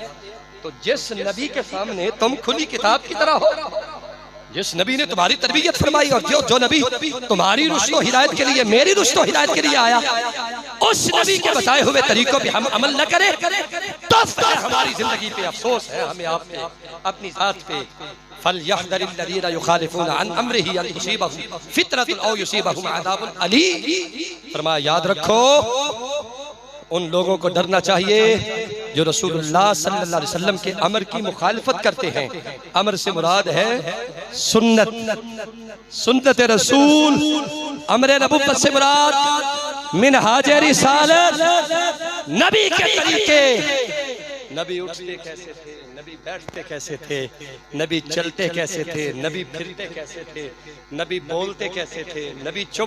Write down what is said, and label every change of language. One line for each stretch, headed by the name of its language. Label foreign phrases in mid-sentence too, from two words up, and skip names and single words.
Hindi: तो जिस नबी के सामने तुम खुली किताब की तरह हो, जिस नबी ने तुम्हारी तरबियत फरमाई और जो नबी तुम्हारी रुश्तो हिदायत के लिए मेरी रुश्तो हिदायत के लिए आया, उस नबी के बताए हुए तरीकों पे हम अमल न करें तो फिर हमारी जिंदगी पे अफसोस है, हमें आप पे अपनी जात पे।
Arabic: فليحذر الذين يخالفون عن أمره أن تصيبهم فتنة أو يصيبهم عذاب أليم.
Hindi: फरमाया याद रखो उन लोगों को डरना चाहिए जो
Arabic: رسول الله صلى الله عليه وسلم
Hindi: के अमर की मुखालिफत करते हैं। अमर से मुराद है सुन्नत, सुन्नत रसूल। अमर नबुव्वत से मुराद मिनहाज रिसालत, नबी के तरीके, नबी उठते कैसे थे, नबी बैठते कैसे थे, नबी चलते कैसे थे, नबी फिरते कैसे थे, नबी बोलते कैसे थे, नबी चुप